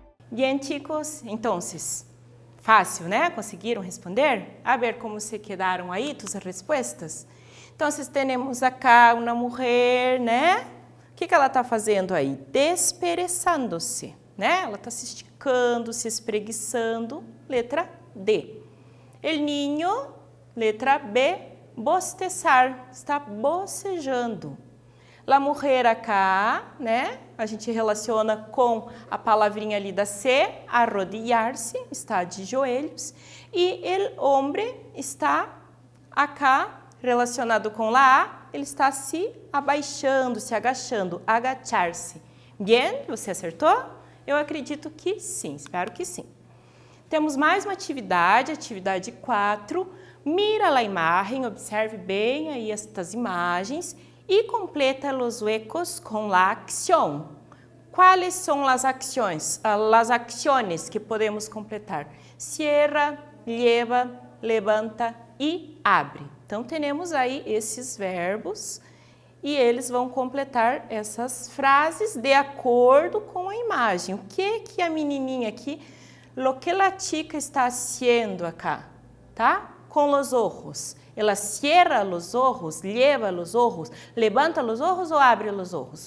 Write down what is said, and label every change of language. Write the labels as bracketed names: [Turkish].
[Spanish] Bien, chicos, entonces, fácil, né? [Portuguese] Conseguiram responder? [Spanish] A ver [Portuguese] como se quedaram aí tus respostas. Então, temos acá uma mulher, né? O que ela está fazendo aí? Despereçando-se, né? Ela está se esticando, se espreguiçando. Letra D. El niño, letra B, bostezar, está bocejando. La mujer acá, né? A gente relaciona com a palavrinha ali da C, arrodillar-se, está de joelhos. E el hombre está acá, relacionado com la A, ele está se abaixando, se agachando, agachar-se. Bien? Você acertou? Eu acredito que sim, espero que sim. Temos mais uma atividade, atividade 4. Mira a imagem, observe bem aí estas imagens e completa os huecos com a acción. Quais são as ações? As acciones que podemos completar? [Spanish] Cierra, lleva, levanta e abre. [Portuguese] Então, temos aí esses verbos e eles vão completar essas frases de acordo com a imagem. O que a menininha aqui, [Spanish] lo que la chica está haciendo acá, [Portuguese] tá? Com os ojos. Ela cierra os ojos, lleva os ojos, levanta os ojos ou abre os ojos?